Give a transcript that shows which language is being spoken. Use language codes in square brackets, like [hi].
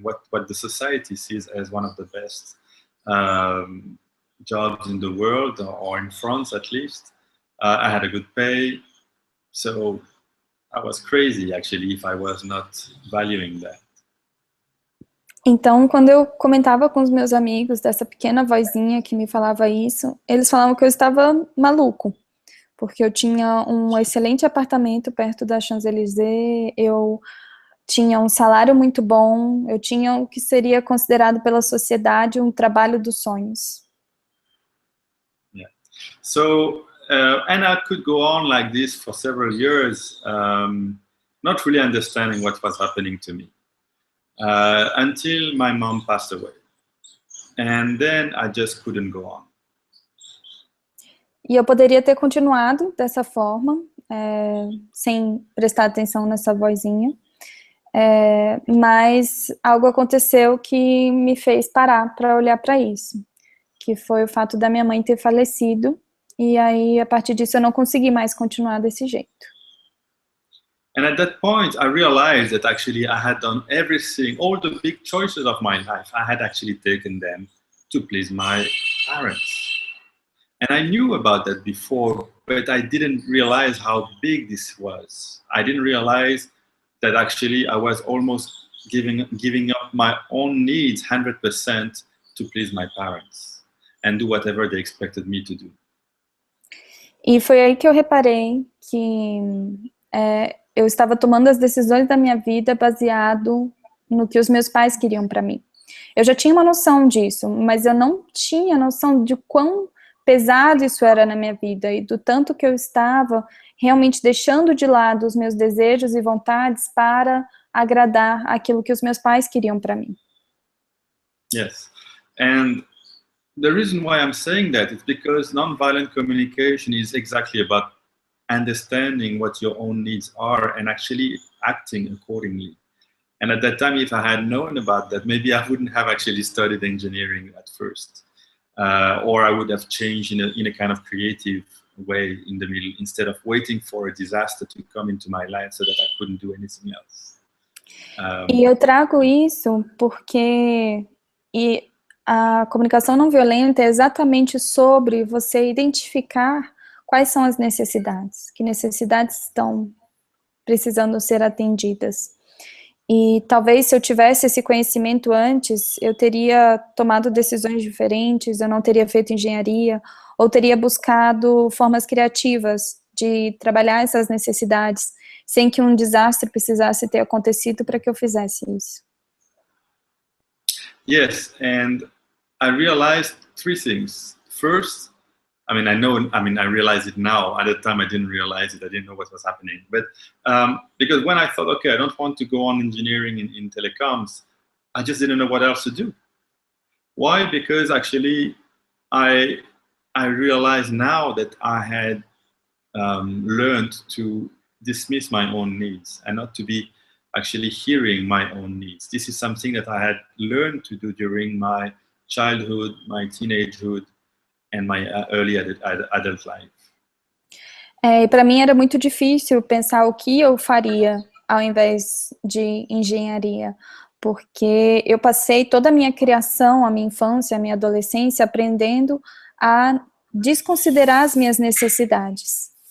[en] What the society sees as one of the best jobs in the world, or in France at least. I had a good pay, so I was crazy actually if I was not valuing that. [pt] Então, quando eu comentava com os meus amigos dessa pequena vozinha que me falava isso, eles falavam que eu estava maluco, porque eu tinha um excelente apartamento perto da Champs-Élysées, eu tinha um salário muito bom, eu tinha o que seria considerado pela sociedade um trabalho dos sonhos. [en] Yeah. So, and I could go on like this for several years, not really understanding what was happening to me. Until my mom passed away. And then I just couldn't go on. [pt] E eu poderia ter continuado dessa forma, sem prestar atenção nessa vozinha, mas algo aconteceu que me fez parar para olhar para isso, que foi o fato da minha mãe ter falecido, e aí a partir disso eu não consegui mais continuar desse jeito. [en] And at that point, I realized that actually I had done everything, all the big choices of my life, I had actually taken them to please my parents. And I knew about that before, but I didn't realize how big this was. I didn't realize that actually I was almost giving up my own needs 100% to please my parents and do whatever they expected me to do. [pt] E foi aí que eu reparei que eu estava tomando as decisões da minha vida baseado no que os meus pais queriam para mim. Eu já tinha uma noção disso, mas eu não tinha noção de quão pesado isso era na minha vida e do tanto que eu estava realmente deixando de lado os meus desejos e vontades para agradar aquilo que os meus pais queriam para mim. [en] Yes, and the reason why I'm saying that is because nonviolent communication is exactly about understanding what your own needs are and actually acting accordingly. And at that time, if I had known about that, maybe I wouldn't have actually studied engineering at first, or I would have changed in a kind of creative way in the middle, instead of waiting for a disaster to come into my life so that I couldn't do anything else. [pt] E eu trago isso porque a comunicação não violenta é exatamente sobre você identificar quais são as necessidades, que necessidades estão precisando ser atendidas. E talvez se eu tivesse esse conhecimento antes, eu teria tomado decisões diferentes, eu não teria feito engenharia, ou teria buscado formas criativas de trabalhar essas necessidades, sem que um desastre precisasse ter acontecido para que eu fizesse isso. [en] Yes, and I realized three things. First, I realize it now. At the time, I didn't realize it. I didn't know what was happening. But because when I thought, okay, I don't want to go on engineering in telecoms, I just didn't know what else to do. Why? Because actually, I realized now that I had learned to dismiss my own needs and not to be actually hearing my own needs. This is something that I had learned to do during my childhood, my teenagehood, and my early adult life. [pt] E para mim era muito difícil pensar o que eu faria ao invés de engenharia, porque eu passei toda a minha criação, a minha infância, a minha adolescência aprendendo a desconsiderar as minhas necessidades.